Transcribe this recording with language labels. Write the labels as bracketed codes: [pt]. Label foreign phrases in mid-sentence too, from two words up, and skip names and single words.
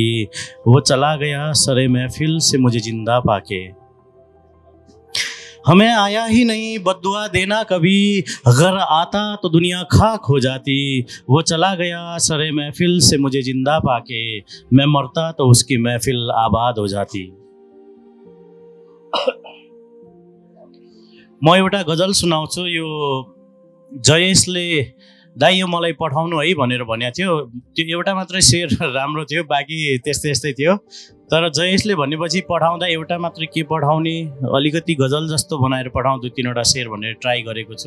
[hi] वो चला गया सरे महफिल से मुझे जिंदा पाके। हमें आया ही नहीं बद्दुआ देना कभी, अगर आता तो दुनिया खाक हो जाती। वो चला गया सरे महफिल से मुझे जिंदा पाके, मैं मरता तो उसकी महफिल आबाद हो जाती। [ne] म एउटा गजल सुनाउँछु। यो जयेशले दाइ यो मलाई पठाउनु है भनेर भनेको थियो। त्यो एउटा मात्रै शेर राम्रो थियो, बाँकी त्यस्तै यस्तै थियो। तर जयेशले भनेपछि पठाउँदा एउटा मात्रै के पठाउने, अलिकति गजल जस्तो बनाएर पठाउँ 2-3वटा शेर भनेर ट्राई गरेको छु।